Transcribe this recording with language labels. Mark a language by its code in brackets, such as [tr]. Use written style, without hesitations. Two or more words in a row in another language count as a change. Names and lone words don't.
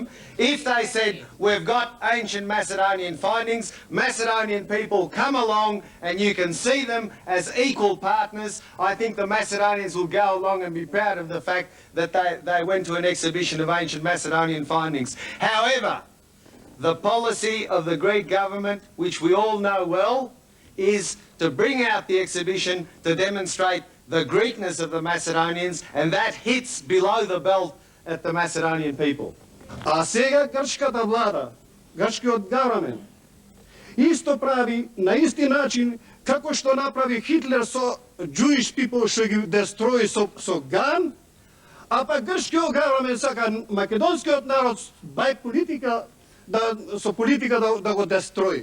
[en] If they said, we've got ancient Macedonian findings, Macedonian people come along and you can see them as equal partners, I think the Macedonians will go along and be proud of the fact that they went to an exhibition of ancient Macedonian findings. However, the policy of the Greek government, which we all know well, is to bring out the exhibition to demonstrate the Greekness of the Macedonians, and that hits below the belt at the Macedonian people. [mk] А сега грчката влада, грчкиот government, исто прави на исти начин како што направи Хитлер со [en] Jewish people [mk] што ги дестрои со ган, а па грчкиот government сака македонскиот народ by политика со политика да го дестрои.